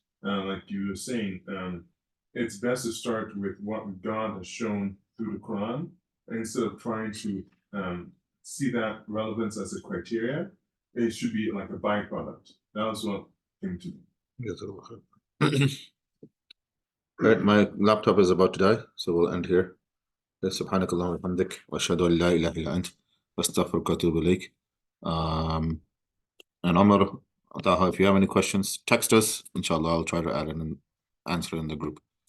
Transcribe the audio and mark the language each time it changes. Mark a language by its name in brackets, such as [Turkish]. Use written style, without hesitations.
[English] Like you were saying, it's best to start with what God has shown through the Quran instead of trying to see that relevance as a criteria. It should be like a byproduct. That was what came to me. Right, my laptop is about to die, so we'll end here. [Arabic] سبحانك اللهم وبحمدك واشهد ان لا اله الا انت واستغفرك واتوب اليك. [English] And Omar, Taha, if you have any questions, text us. Inshallah, I'll try to add in and answer in the group.